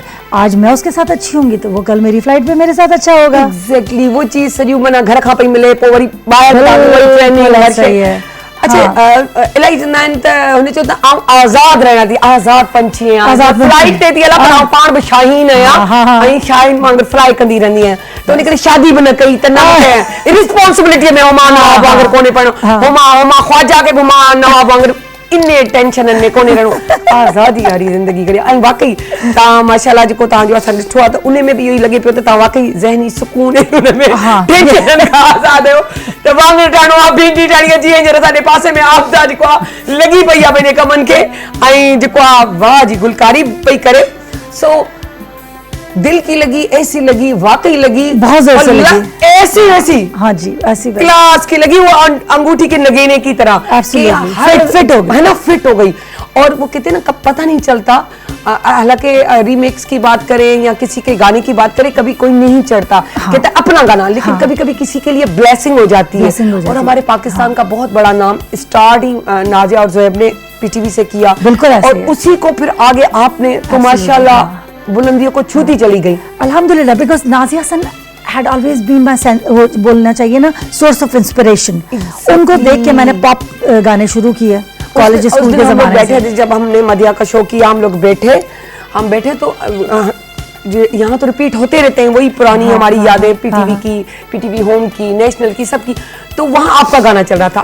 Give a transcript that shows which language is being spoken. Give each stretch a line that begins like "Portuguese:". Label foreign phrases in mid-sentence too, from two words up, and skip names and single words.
Urdu: آج میں اس کے ساتھ اچھی ہوں گی تو وہ کل میری فلائٹ پہ میرے ساتھ اچھا ہوگا.
Sindhi: एग्जैक्टली वो चीज सॼी माना घर खां पई मिले, पोइ वरी ॿाहिरि ट्रेनिंग
Urdu: صحیح ہے. اچھا,
Sindhi: इलाही चवंदा आहिनि त हुन चयो त आउं आज़ाद रहना थी, आज़ाद पंछी आहियां, आज़ाद फ्लाइट ते थी हलां, पर आउं पाण बि शाहीन आहियां ऐं शाहीन वांगुरु फ्लाई कंदी रहंदी आहियां। त उन करे शादी बि न कई त न रिस्पॉन्सिबिलिटी में हुमा नवाब वांगुरु कोन्हे पढ़ो, हुमा ख्वाजा खे बि मां नवाब वांगुरु इन्ने टेंशन में कोन्हे रहणो, आज़ादी वारी ज़िंदगी करी। ऐं वाकई तव्हां माशाल्लाह जेको तव्हांजो असां ॾिठो आहे त उन में बि इहो ई लॻे पियो त तव्हां वाकई ज़हनी सुकून उन में टेंशन खां आज़ाद आहियो। त वांगुरु ठाहिणो आहे, भिंडी ठाहिणी आहे, जीअं हींअर असांजे पासे में आफ़्ता जेको आहे लॻी पई आहे पंहिंजे कमनि खे, ऐं जेको आहे वाह जी गुलकारी पई करे।
Urdu: سو دل کی لگی، ایسی لگی، واقعی لگی, بہت زور سے اور لگی. ایسی ایسی ہاں جی، ایسی ویسی. کلاس کی لگی، وہ انگوٹھی کے نگینے کی طرح
English: Absolutely.
Urdu: کہ Fit ہو گئی. ہے نا، فٹ ہو گئی. اور وہ کہتے ہیں نا، کب پتا نہیں چلتا، حالانکہ ری میکس کی بات کریں یا کسی کے گانے کی بات کریں، کبھی کوئی نہیں چڑھتا، کہتے ہیں اپنا گانا، لیکن ہاں. کبھی کبھی کسی کے لیے بلیسنگ ہو جاتی ہے. Blessing ہو جاتی اور ہے. ہمارے پاکستان کا بہت بڑا نام سٹارٹنگ نازیہ اور زوہیب نے پی ٹی وی سے کیا, بالکل ایسے اور ہی ہے. اسی کو پھر آگے آپ نے تو ماشاءاللہ بلندیوں کو چھوتی چلی گئی. الحمدللہ، بیکاز نازیہ حسن
English: had always been my
Urdu: وہ بولنا چاہیے نا,
English: source of inspiration।
Urdu: ان کو دیکھ کے میں نے پاپ گانے شروع کیے کالج اس سکول دن کے ہم لوگ زمانے بیٹھے سے. تھے، جب ہم نے مدیحہ کا شو کیا، ہم لوگ بیٹھے تو یہاں تو ریپیٹ ہوتے رہتے ہیں وہی پرانی ہماری یادیں، پی ٹی وی کی، پی ٹی وی ہوم کی، نیشنل کی، سب کی. تو وہاں آپ کا گانا چل رہا تھا.